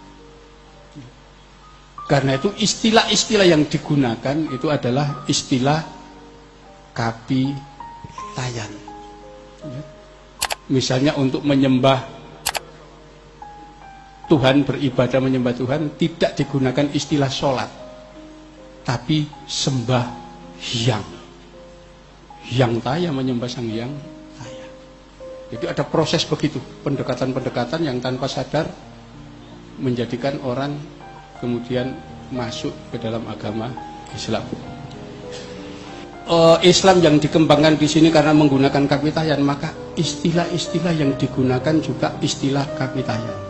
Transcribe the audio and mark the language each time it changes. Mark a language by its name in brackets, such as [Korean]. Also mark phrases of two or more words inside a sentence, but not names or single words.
[Indonesian] Karena itu istilah-istilah yang digunakan itu adalah istilah Kapitayan. Ya. Misalnya untuk menyembah Tuhan, beribadah menyembah Tuhan tidak digunakan istilah sholat, tapi sembah hyang. Hyang Taya, menyembah Sang Hyang Taya. Jadi ada proses begitu, pendekatan-pendekatan yang tanpa sadar menjadikan orang kemudian masuk ke dalam agama Islam. Islam yang dikembangkan di sini karena menggunakan Kapitayan, maka istilah-istilah yang digunakan juga istilah Kapitayan.